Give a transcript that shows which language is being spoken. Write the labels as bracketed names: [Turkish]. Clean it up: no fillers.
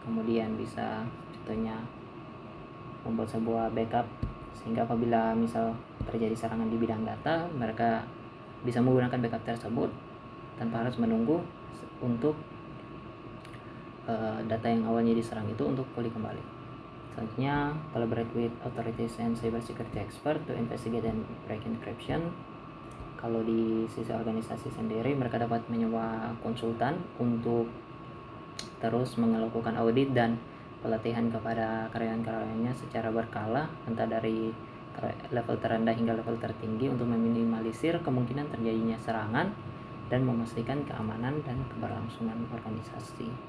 [Indonesian] Kemudian bisa contohnya membuat sebuah backup sehingga apabila misal terjadi serangan di bidang data, mereka bisa menggunakan backup tersebut tanpa harus menunggu untuk data yang awalnya diserang itu untuk pulih kembali. Selanjutnya, [English] collaborate with authorities and cyber security expert to investigate and break encryption. [Indonesian] Kalau di sisi organisasi sendiri, mereka dapat menyewa konsultan untuk terus melakukan audit dan pelatihan kepada karyawan-karyawannya secara berkala, entah dari level terendah hingga level tertinggi, untuk meminimalisir kemungkinan terjadinya serangan dan memastikan keamanan dan keberlangsungan organisasi.